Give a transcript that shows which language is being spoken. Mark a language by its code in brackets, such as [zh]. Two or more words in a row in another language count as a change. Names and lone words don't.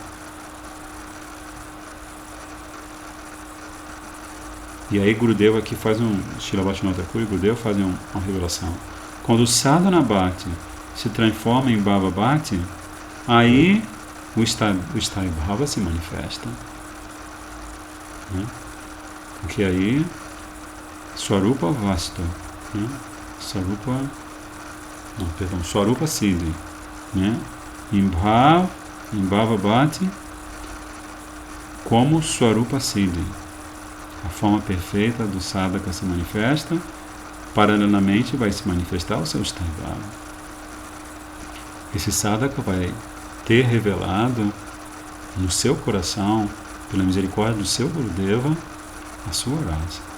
[pt] E aí Gurudeva aqui faz Srila Bhaktivinoda Thakur e Gurudeva fazem uma revelação. Quando o [sa] साधन भक्ति [pt] se transforma em [sa] भाव भक्ति, [pt] aí o [sa] स्थायी भाव [pt] se manifesta. Né? Porque aí [sa] स्वरूप वस्तु, [pt] né? [sa] स्वरूप सिद्धि, né? [pt] Em [sa] भाव भक्ति, [pt] como [sa] स्वरूप सिद्धि. [pt] A forma perfeita do sadhaka se manifesta, paralelamente vai se manifestar o seu [sa] स्थायी भाव. [pt] Esse sadhaka vai ter revelado no seu coração, pela misericórdia do seu Gurudeva, a sua rasa.